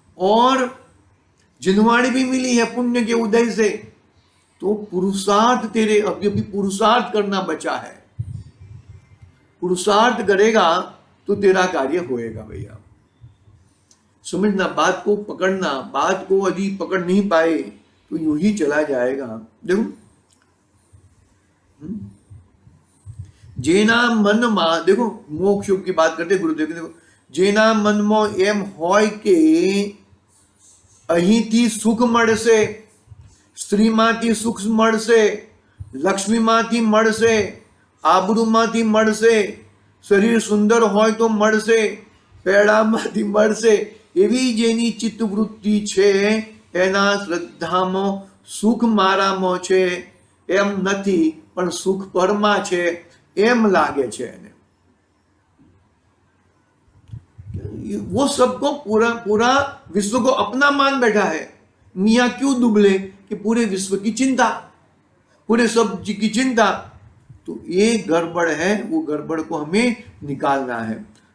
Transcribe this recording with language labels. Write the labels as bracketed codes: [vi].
[hi] और जिनवाणी भी मिली है पुण्य के उदय से, तो पुरुषार्थ तेरे अभी पुरुषार्थ करना बचा है। पुरुषार्थ करेगा तो तेरा कार्य होएगा भैया। समझना, बात को पकड़ना, बात को यदि पकड़ नहीं पाए तो यूं ही चला जाएगा। देखो, [gu] जेना मन मा, [hi] देखो मोक्ष की बात करते गुरुदेव, देखो [gu] जेना मन में एम होय के અહીંથી સુખ મળશે, સ્ત્રીમાંથી સુખ મળશે, લક્ષ્મીમાંથી મળશે, આબરૂમાંથી મળશે, શરીર સુંદર હોય તો મળશે, પેડામાંથી મળશે, એવી જેની ચિત્તવૃત્તિ છે એના શ્રદ્ધામાં સુખ મારામાં છે એમ નથી, પણ સુખ પરમાં છે એમ લાગે છે એને। [hi] वो सबको पूरा विश्व को अपना मान बैठा है। मियाँ क्यों दुबले कि पूरे विश्व की चिंता, पूरे सब की चिंता। तो ये गड़बड़ है, वो गड़बड़ को हमें निकालना है।